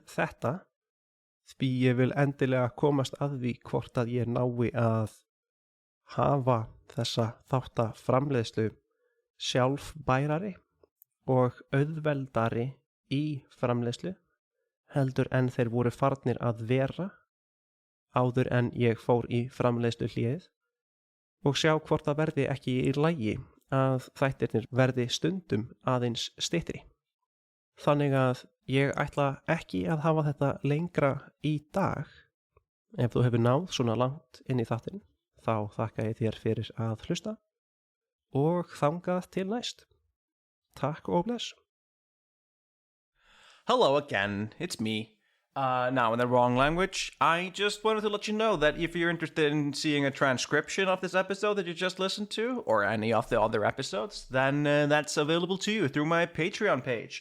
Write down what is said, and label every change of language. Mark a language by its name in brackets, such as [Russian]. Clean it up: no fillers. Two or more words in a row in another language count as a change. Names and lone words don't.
[Icelandic] þetta, því ég vil endilega komast að því hvort að ég nái að hafa þessa þáttaframleiðslu sjálfbærari og auðveldari í framleiðslu heldur en þeir voru farnir að vera áður en ég fór í framleiðslu hléið og sjá hvort það verði ekki í lagi að þættirnir verði stundum aðeins styttri. Þannig að ég ætla ekki að hafa þetta lengra í dag. Ef þú hefur náð svona langt inn í þáttinn, þá þakka ég þér fyrir að hlusta og þangað til næst. Takk og bless. [English] Hello again, it's me. Now in the wrong language, I just wanted to let you know that if you're interested in seeing a transcription of this episode that you just listened to, or any of the other episodes, then that's available to you through my Patreon page.